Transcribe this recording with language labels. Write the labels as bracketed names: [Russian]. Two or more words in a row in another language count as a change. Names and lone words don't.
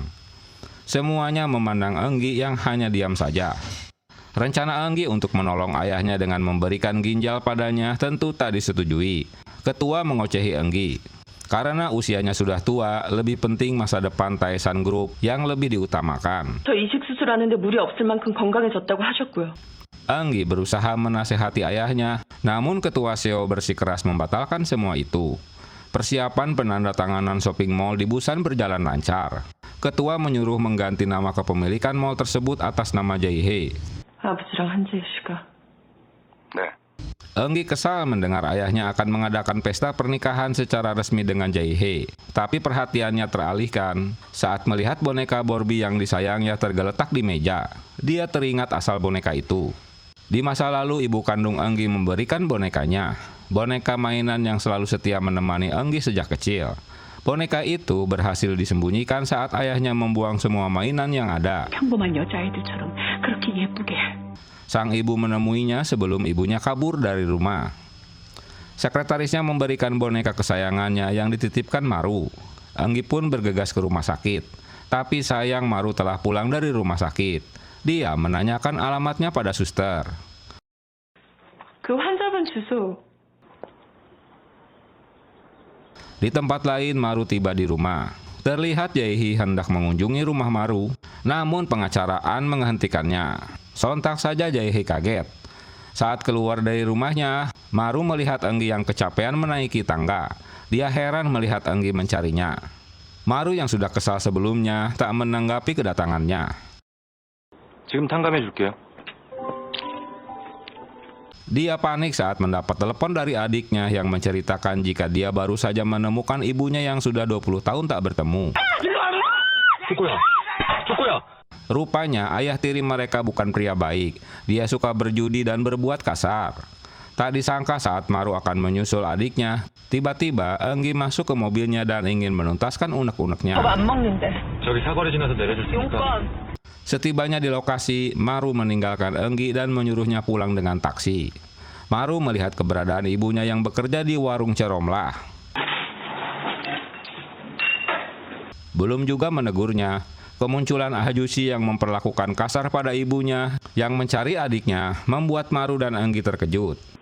[Indonesian] Semuanya memandang Eun-gi yang hanya diam saja. Rencana Eun-gi untuk menolong ayahnya dengan memberikan ginjal padanya tentu tak disetujui. Ketua mengocehi Eun-gi. Karena usianya sudah tua, lebih penting masa depan Taesan Group yang lebih diutamakan. [Korean] 저 이식 수술하는데 무리 없을 만큼 건강해졌다고 하셨고요. [Indonesian] Eun-gi berusaha menasehati ayahnya, namun ketua Seo bersikeras membatalkan semua itu. Persiapan penandatanganan [English] shopping mall [Indonesian] di Busan berjalan lancar. Ketua menyuruh mengganti nama kepemilikan mall tersebut atas nama Jae-hee. [Korean] 아버지랑 한재희 씨가. 네. [Indonesian] Eunggi kesal mendengar ayahnya akan mengadakan pesta pernikahan secara resmi dengan Jae-hee. Tapi perhatiannya teralihkan saat melihat boneka Barbie yang disayangnya tergeletak di meja. Dia teringat asal boneka itu. Di masa lalu ibu kandung Eunggi memberikan bonekanya. Boneka mainan yang selalu setia menemani Eunggi sejak kecil. Boneka itu berhasil disembunyikan saat ayahnya membuang semua mainan yang ada. [Korean] 평범한 여자아이들처럼 그렇게 예쁘게. [Indonesian] Sang ibu menemuinya sebelum ibunya kabur dari rumah. Sekretarisnya memberikan boneka kesayangannya yang dititipkan Maru. Eunggi pun bergegas ke rumah sakit. Tapi sayang Maru telah pulang dari rumah sakit. Dia menanyakan alamatnya pada suster. [Korean] 그 환자분 주소. [Indonesian] Di tempat lain Maru tiba di rumah. Terlihat Jae-hee hendak mengunjungi rumah Maru, namun pengacaraan menghentikannya. Sontak saja Jae-hee kaget. Saat keluar dari rumahnya, Maru melihat Eunggi yang kecapean menaiki tangga. Dia heran melihat Eunggi mencarinya. Maru yang sudah kesal sebelumnya tak menanggapi kedatangannya. [Korean] 지금 탕감해 줄게요. [Indonesian] Dia panik saat mendapat telepon dari adiknya yang menceritakan jika dia baru saja menemukan ibunya yang sudah 20 tahun tak bertemu. [Korean] 쪼꼬야! [Indonesian] Rupanya ayah tiri mereka bukan pria baik. Dia suka berjudi dan berbuat kasar. Tak disangka saat Maru akan menyusul adiknya, tiba-tiba Eunggi masuk ke mobilnya dan ingin menuntaskan unek-uneknya. [Korean] 안 먹는데. 저기 사거리 지나서 내려줄 테니까. [Indonesian] Setibanya di lokasi, Maru meninggalkan Eunggi dan menyuruhnya pulang dengan taksi. Maru melihat keberadaan ibunya yang bekerja di warung Ceromlah. Belum juga menegurnya, kemunculan Ahjusi yang memperlakukan kasar pada ibunya yang mencari adiknya membuat Maru dan Eunggi terkejut.